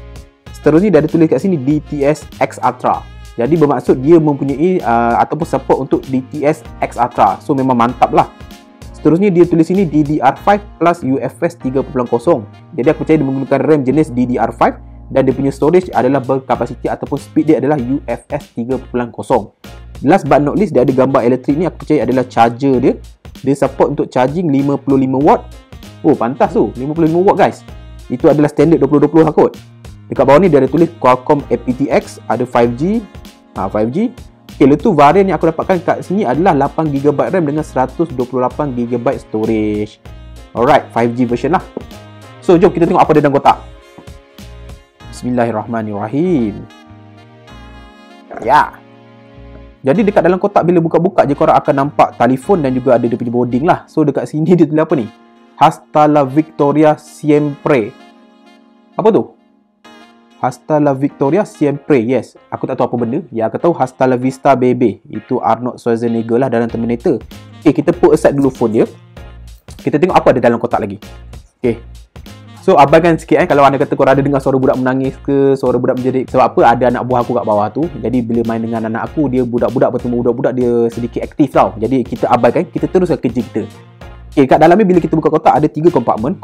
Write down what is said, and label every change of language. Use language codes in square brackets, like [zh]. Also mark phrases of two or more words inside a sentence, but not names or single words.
[ms] Seterusnya dia ada tulis kat sini DTS X Ultra. Jadi bermaksud dia mempunyai ataupun support untuk DTS X Ultra. So memang mantap lah. Seterusnya dia tulis sini DDR5 plus UFS 3.0. Jadi aku percaya dia menggunakan RAM jenis DDR5 dan dia punya storage adalah berkapasiti ataupun speed dia adalah UFS 3.0. [en] Last but not least [ms] dia ada gambar elektrik ni, aku percaya adalah charger dia. Dia support untuk charging 55 watt. Oh pantas tu, 55 watt guys. Itu adalah standard 2020 lah kot. Dekat bawah ni dia ada tulis Qualcomm aptX, ada 5G. 5G. Okay, lepas tu varian yang aku dapatkan kat sini adalah 8GB RAM dengan 128GB storage. [en] Alright, 5G version lah. [ms] So, jom kita tengok apa dia dalam kotak. Bismillahirrahmanirrahim. Ya. Jadi dekat dalam kotak bila buka-buka je korang akan nampak telefon dan juga ada dia punya boarding lah. So, dekat sini dia tulis apa ni? [es] Hasta la Victoria siempre. [ms] Apa tu? [es] Hasta la Victoria siempre. [ms] Yes, aku tak tahu apa benda. Ya, aku tahu [es] hasta la vista baby. [ms] Itu Arnold Schwarzenegger lah dalam Terminator. Okay, kita [en] put aside [ms] dulu phone dia. Kita tengok apa ada dalam kotak lagi. Okay. So, abaikan sikit kalau anda kata korang ada dengar suara budak menangis ke, suara budak menjerit. Sebab apa? Ada anak buah aku kat bawah tu. Jadi, bila main dengan anak aku, dia budak-budak bertemu budak-budak, dia sedikit aktif tau. Jadi, kita abaikan. Kita teruskan kerja kita. Okay, kat dalam ni bila kita buka kotak ada 3 kompartmen.